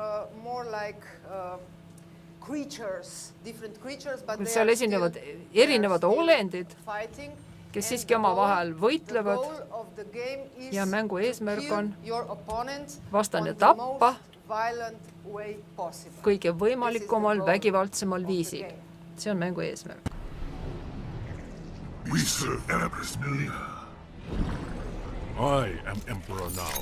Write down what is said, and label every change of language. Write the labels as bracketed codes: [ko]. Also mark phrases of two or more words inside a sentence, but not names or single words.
[et] Seal esinevad erinevad olendid, kes siiski omavahel võitlevad ja mängu eesmärk on vastane tappa kõige võimalikumal vägivaldsemal viisil. See on mängu eesmärk. [en] We serve Empress Melina. I am Emperor now.